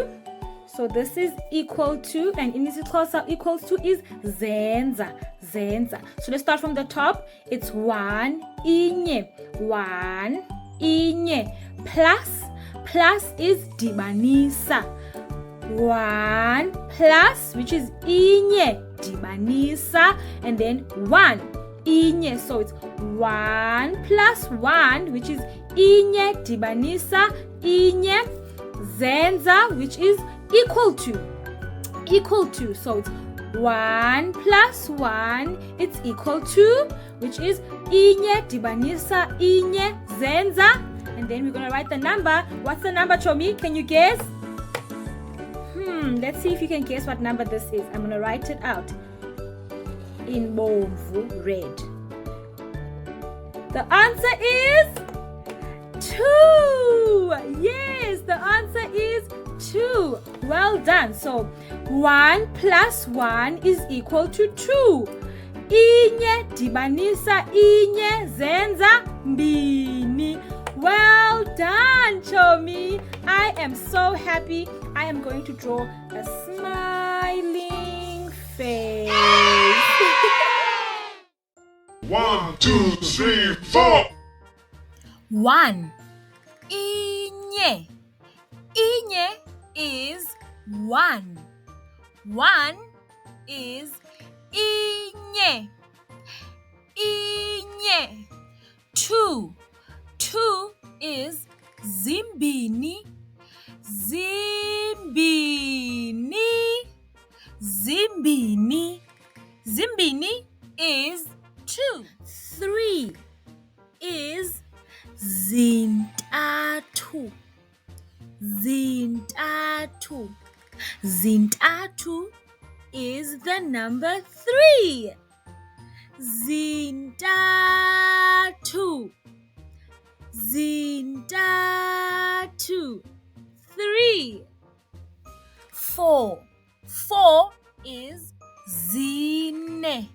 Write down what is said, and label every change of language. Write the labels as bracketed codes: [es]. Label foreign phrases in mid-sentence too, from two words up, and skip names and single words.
[en] So this is equal to, and in isiXhosa equals to is zenza. Zenza. So let's start from the top. It's 1 inye. 1 inye. Plus is dibanisa. 1 plus, which is [xh] inye, dibanisa, [en] and then 1 inye. So it's 1 plus 1, which is [xh] inye, dibanisa, inye, zenza, [en] which is equal to. So it's 1 plus 1, it's equal to, which is [xh] inye, dibanisa, inye, zenza. [en] And then we're going to write the number. What's the number, Chomi? Can you guess? Let's see if you can guess what number this is. I'm going to write it out in Bongo red. The answer is 2. Yes, the answer is 2. Well done. So 1 plus 1 is equal to 2. [xh] Inye dibanisa inye zenza mbini. [en] Well done, Chomi. I am so happy. I am going to draw a smiling face. 1, 2, 3, 4. 1. Inye. Inye is 1. 1 is inye. Inye. 2. 2 is zimbini. Zimbini. Zimbini. Zimbini is 2. 3 is zintatu. Zintatu. Zintatu is the number 3. Zintatu. Zintatu. 3. 4. 4 is zine.